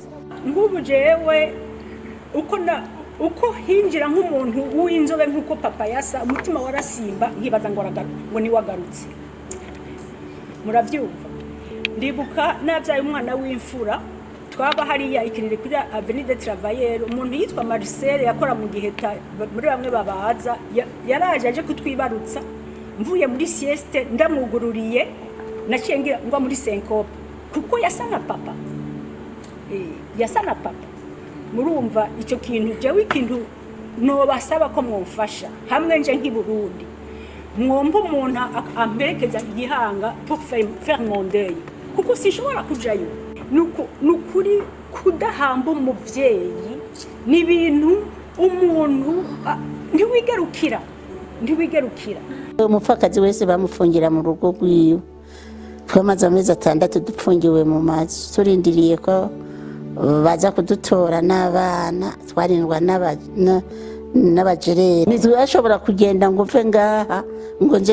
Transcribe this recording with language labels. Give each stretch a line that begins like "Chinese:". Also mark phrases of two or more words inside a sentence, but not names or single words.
Rundi: ngubu jewe uko hinjira nk'umuntu w'inzobe nk'uko papa yasa umutima warasimba nkibaza ngo ni wagarutse murabyumva ndibuka nabyaye umwana w'imfura twaba hariya ikirere kuri Avenue des Travailleurs umuntu yitwa Marcel yakora mu giheta muri bamwe babaza yaraje aje kutwibarutsa mvuye muri sieste ndamugururiye naciye ngira ngwa muri syncope kuko yasa na papa murumva icyo kintu jewe ikintu no basaba ko mwumfasha hamwe nje nk'i Burundi mwomba umuntu amperekeza igihanga
French: pour faire mon deuil
Rundi: kuko sishobora kujayo nukuri kudahamba umuvyeyi ni ibintu umuntu ntiwigerukira umupfakazi wese bamufungira mu rugo rwiwe twamaze amezi 6 dupfungiwe mu mazi turindiriye ko baza kudutora n'abana twarindwa n'abajerere ntitwashobora kugenda ngo mve ngaha ngo nje